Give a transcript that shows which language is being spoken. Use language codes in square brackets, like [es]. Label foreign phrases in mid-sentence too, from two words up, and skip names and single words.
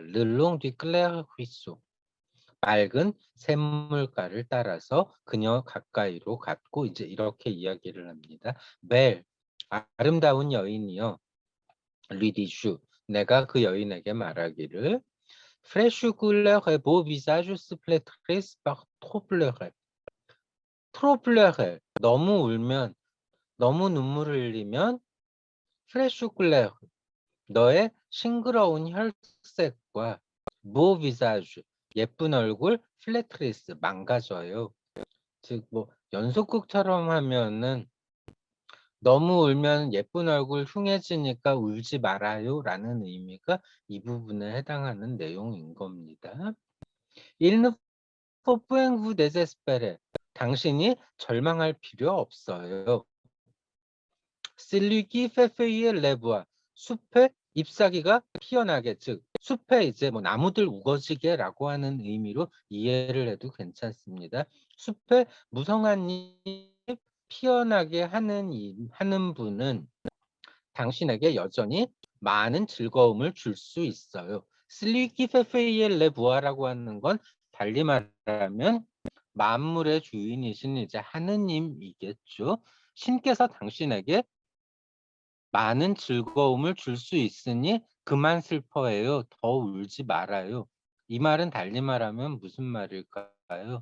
[fr] le long du clair ruisseau [ko] 맑은 샘물가를 따라서 그녀 가까이로 갔고 이제 이렇게 이야기를 합니다. 벨 아름다운 여인이여 [fr] lui dis-je [ko] 내가 그 여인에게 말하기를 [fr] fraîche couleur beau visage se flétrit par trop pleurer trop pleurer [ko] 너무 울면 너무 눈물을 흘리면 [fr] fraîche couleur [ko] 너의 싱그러운 혈색과 [fr] beau visage [ko] 예쁜 얼굴 플래트리스 망가져요. 즉 뭐 연속극처럼 하면은 너무 울면 예쁜 얼굴 흉해지니까 울지 말아요 라는 의미가 이 부분에 해당하는 내용인 겁니다. [fr] Il ne faut point vous désespérer. [ko] 당신이 절망할 필요 없어요. [fr] Celui qui fait feuiller les bois. [ko] 숲에 잎사귀가 피어나게, 즉 숲에 이제 뭐 나무들 우거지게라고 하는 의미로 이해를 해도 괜찮습니다. 숲에 무성한 잎 피어나게 하는 분은 당신에게 여전히 많은 즐거움을 줄 수 있어요. [fr] Celui qui fait feuiller les bois [ko] 라고 하는 건 달리 말하면 만물의 주인이신 이제 하느님이겠죠. 신께서 당신에게 많은 즐거움을 줄 수 있으니 그만 슬퍼해요. 더 울지 말아요. 이 말은 달리 말하면 무슨 말일까요?